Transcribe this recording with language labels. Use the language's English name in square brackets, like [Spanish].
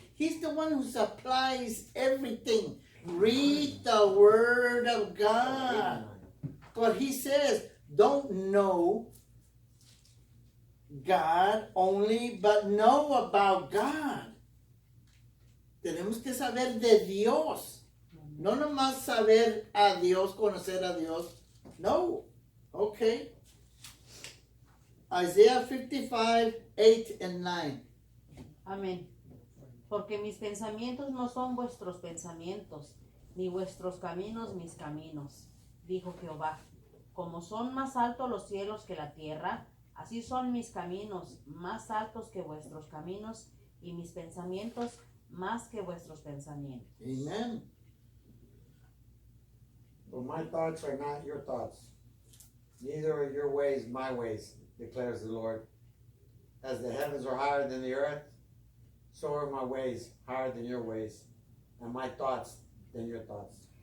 [English] He's the one who supplies everything. Read the Word of God. What He says, don't know God only, but know about God. [Spanish] Tenemos que saber de Dios. No nomás saber a Dios, conocer a Dios. [English] No. Okay. Isaiah 55, 8 and 9. [Spanish] Amén. Porque mis pensamientos no son vuestros pensamientos, ni vuestros caminos mis caminos, dijo Jehová. Como son más altos los cielos que la tierra, así son mis caminos más altos que vuestros caminos, y mis pensamientos más que vuestros pensamientos. [English] Amen. For my thoughts are not your thoughts, neither are your ways my ways, declares the Lord. As the heavens are higher than the earth, so are my ways higher than your ways, and my thoughts than your thoughts.